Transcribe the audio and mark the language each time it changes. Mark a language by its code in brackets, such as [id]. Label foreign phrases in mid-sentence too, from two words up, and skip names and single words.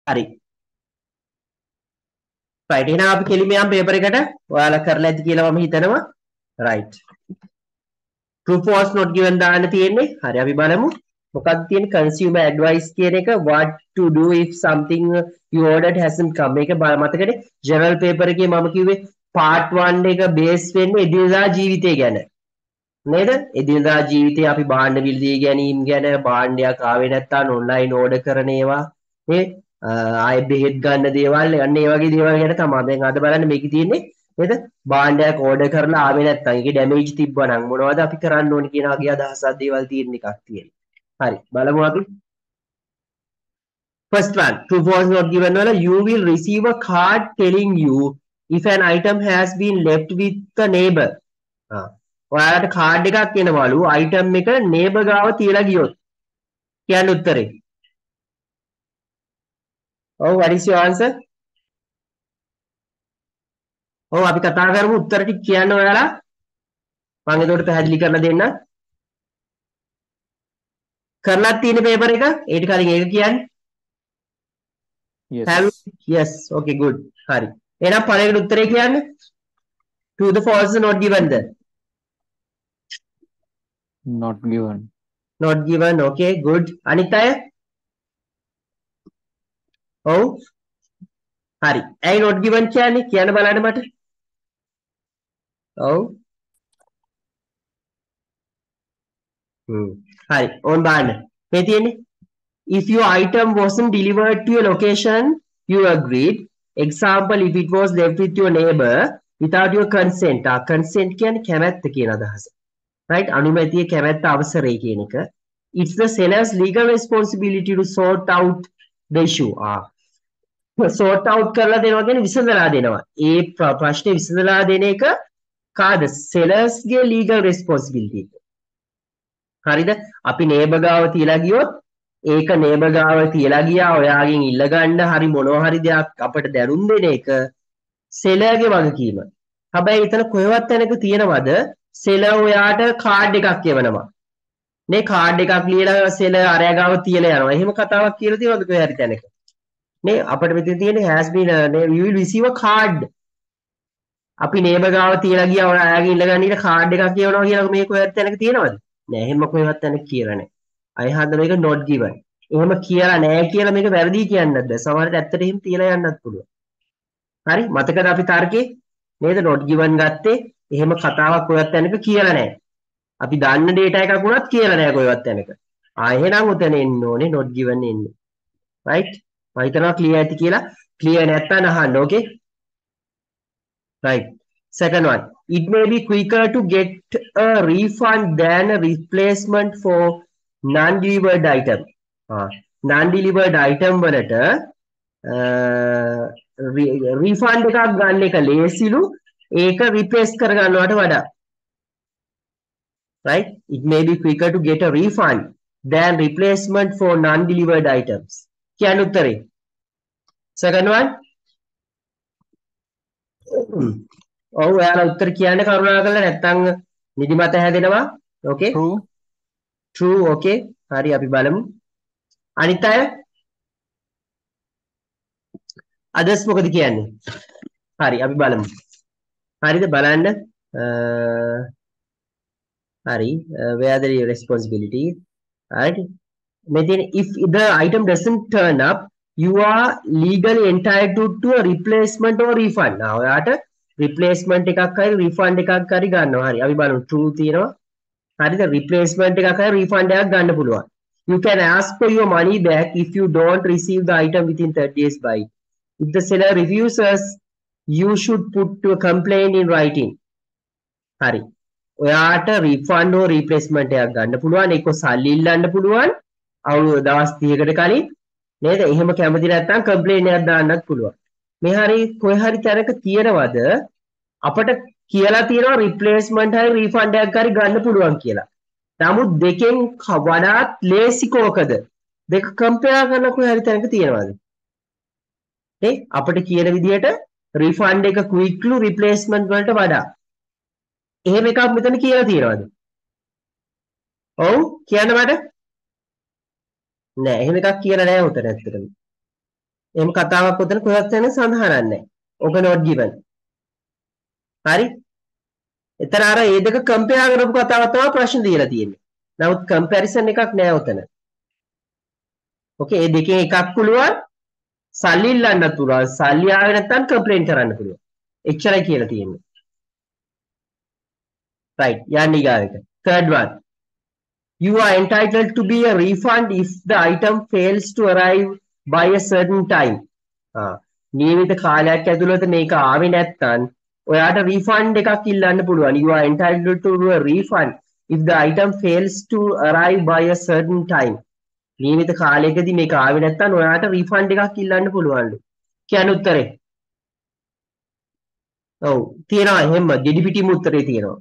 [si] හරි. right එහෙනම් අපි කෙලින්ම යම් පේපර් එකට ඔයාලා කරලා ඇති කියලා මම හිතනවා. [en] right. true false not given [si] දාන්න තියෙන්නේ. හරි අපි බලමු. මොකක්ද තියෙන්නේ [en] consumer advice [si] කියන එක [en] what to do if something you ordered hasn't come. [si] මේක මතකනේ [en] general paper [si] එකේ මම කිව්වේ part 1 එක base වෙන්නේ එදිනදා ජීවිතය ගැන. නේද? එදිනදා ජීවිතේ අපි භාණ්ඩ මිලදී ගැනීම ගැන භාණ්ඩයක් ආවේ නැත්නම් [en] online order [si] කරන ඒවා නේ ආයෙ බෙහෙත් ගන්න දේවල් අන්න ඒ වගේ දේවල් ගැන තමයි. දැන් අද බලන්න මේකේ තියෙන්නේ නේද? භාණ්ඩයක් ඕඩර් කරලා ආවේ නැත්නම් ඒකේ ඩැමේජ් තිබ්බනම් මොනවද අපි කරන්න ඕනේ කියන වගේ අදහසක් දේවල් තියෙන එකක් තියෙනවා. හරි බලමු අපි. [en] First one, true false not given වල you will receive a card telling you if an item has been left with the neighbor. [si] ඔයාලට කාඩ් එකක් එනවලු item එක neighbor ගාව තියලා ගියොත්. කියන්න උත්තරේ. [en] ඔව් what is your answer? [si] ඔව් අපි කතා කරමු උත්තර ටික කියන්න ඔයාලා. මම ඒකට පැහැදිලි කරලා දෙන්න. කරලා තියෙන පේපර් එක ඊට කලින් ඒක කියන්නේ. [en] Yes. Yes, okay good. [si] හරි. එහෙනම් පළවෙනි උත්තරේ කියන්න. [en] True the false not given the. Not given. Not given, okay good. [si] අනිත් අය? ඔව්. හරි. ඇයි [en] not given [si] කියන්නේ? කියන්න බලන්න මට. ඔව්. හරි. ඕන් බලන්න. මේ තියෙන්නේ. [en] If your item wasn't delivered to your location, you agreed. Example, if it was left with your neighbor without your consent. [si] Consent කියන්නේ කැමැත්ත කියන අදහස. Right? අනුමැතිය කැමැත්ත අවසරය කියන එක. [en] It's the seller's legal responsibility to sort out the issue. [si] sort out කරලා දෙනවා කියන්නේ විසඳලා දෙනවා. ඒ ප්‍රශ්නේ විසඳලා දෙන එක කාද? sellers ගේ [en] legal responsibility [si] එක. හරිද? අපි neighbor ගාව තියලා ගියොත් ඒක neighbor ගාව තියලා ගියා ඔයාගෙන් ඉල්ල ගන්න හරි මොනවා හරි දෙයක් අපිට දැනුම් දෙන එක seller ගේ වගකීම. හැබැයි එතන කොහෙවත් තැනක තියෙනවද seller ඔයාට කාඩ් එකක් එවනවා. නේ කාඩ් එකක් ලියලා seller අරයා ගාව තියලා යනවා. එහෙම කතාවක් කියලා තියෙනවද කොහේ හරි තැනක? නේ අපිට මෙතන තියෙන්නේ [en] has been you will receive a card. [si] අපි neighbor ගාව තියලා ගියා ඔයාගෙන් ඉල්ල ගන්න ඊට කාඩ් එකක් කියවනවා කියලා මේ කොහෙවත් තැනක තියෙනවද? නෑ එහෙම කොහෙවත් තැනක කියලා නෑ. අය හදන එක [en] not given. [si] එහෙම කියලා නෑ කියලා මේක වැරදි කියන්නත් බෑ. සමහරට ඇත්තට එහෙම තියලා යන්නත් පුළුවන්. හරි මතකද අපි තර්කේ නේද [en] not given [si] ගත්තේ එහෙම කතාවක් කොහෙවත් තැනක කියලා නෑ. අපි දන්න data එකක් වුණත් කියලා නෑ කොහෙවත් තැනක. එහෙනම් උතන එන්න ඕනේ [en] not given [si] එන්නේ. right? මම හිතනවා clear ඇති කියලා. clear නැත්තම් අහන්න. [en] okay? right. Second one, it may be quicker to get a refund than a replacement for non-delivered item. Non-delivered item [si] වලට refund එකක් ගන්න එක ලේසිලු ඒක replace කර ගන්නවට වඩා. [en] Right? It may be quicker to get a refund than replacement for non-delivered items. [si] කියන්න උත්තරේ. [en] Second one. [si] ඔව් ඔයාලා උත්තර කියන්න කරුණාකරලා නැත්නම් නිදිමත හැදෙනවා. [en] okay? True. True, okay. [si] හරි අපි බලමු. අනිත් අය? others මොකද කියන්නේ? හරි අපි බලමු. හරිද බලන්න. [en] හරි where the responsibility. right? මෙතන if the item doesn't turn up you are legally entitled to a replacement or refund. [si] ඔයාට replacement එකක් හරි refund එකක් හරි ගන්නවා. හරි අපි බලමු true තියෙනවා. හරිද replacement එකක් හරි refund එකක් ගන්න පුළුවන්. [en] You can ask for your money back if you don't receive the item within 30 days by. If the seller refuses, you should put to a complaint in writing. [si] හරි. ඔයාට [en] refund or replacement [si] එකක් ගන්න පුළුවන්. ඒක සල්ලි ඉල්ලන්න පුළුවන්. අවුරුදු දවස් 30කට කලින් නේද? එහෙම කැමති නැත්නම් complaint එකක් දාන්නත් පුළුවන්. මේ හරි කොහේ හරි තැනක තියෙනවද අපිට කියලා තියෙනවා replacement හරි refund එකක් හරි ගන්න පුළුවන් කියලා. නමුත් දෙකෙන් වඩාත් ලේසි කෝකද? දෙක compare කරලා කොහේ හරි තැනක තියෙනවද? නේ අපිට කියන විදිහට refund එක quickly replacement වලට වඩා. එහෙම එකක් මෙතන කියලා තියෙනවද? ඔව් කියන්න මට. නෑ එහෙම එකක් කියලා නෑ උතන ඇත්තටම. එහෙම කතාවක් උතන කොහෙවත් යන සඳහන් නැහැ. ඔක [en] not given. [si] හරි? එතන අර ඒ දෙක කම්පෙයාර් කරපු කතාවක් තමයි ප්‍රශ්න දීලා තියෙන්නේ. නමුත් කම්පැරිසන් එකක් නෑ උතන. ඕකේ ඒ දෙකෙන් එකක් පුළුවන් සල්ලි ඉල්ලන්නත් පුළුවන්. සල්ලි ආවේ නැත්නම් කම්ප්ලේන්ට් කරන්න පුළුවන්. එච්චරයි කියලා තියෙන්නේ. right යන්නේ ඊගාවට. [en] third one. You are entitled to be a refund if the item fails to arrive by a certain time. [si] නියමිත කාලයක් ඇතුළත මේක ආවේ නැත්නම් ඔයාට refund එකක් ඉල්ලන්න පුළුවන්. [en] You are entitled to a refund if the item fails to arrive by a certain time. [si] නියමිත කාලයකදී මේක ආවේ නැත්නම් ඔයාට refund එකක් ඉල්ලන්න පුළුවන්ලු. කියන උත්තරේ. ඔව් තියෙනවා එහෙම ගෙඩි පිටිම උත්තරේ තියෙනවා.